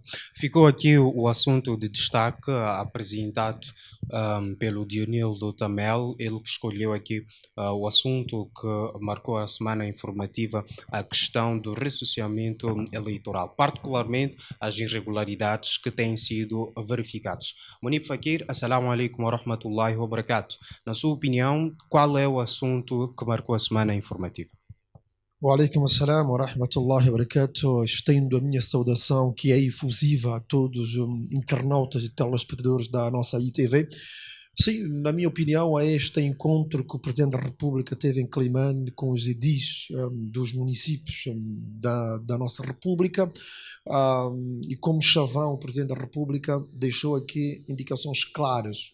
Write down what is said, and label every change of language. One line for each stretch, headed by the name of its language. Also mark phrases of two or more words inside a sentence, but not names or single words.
Portuguese: Ficou aqui o assunto de destaque apresentado pelo Dionildo Tamel, ele que escolheu aqui o assunto que marcou a semana informativa, a questão do ressociamento eleitoral, particularmente as irregularidades que têm sido verificadas.
Arabic: Munib Fakir, السلام عليكم ورحمة الله وبركاته.
Portuguese: Na sua opinião, qual é o assunto que marcou a semana informativa?
Arabic: وعليكم السلام ورحمة الله وبركاته.
Portuguese: Estendo a minha saudação, que é efusiva a todos os internautas e telespectadores da nossa ITV. Sim, na minha opinião, é este encontro que o Presidente da República teve em Climane com os edis dos municípios da nossa República, e como chavão, o Presidente da República deixou aqui indicações claras.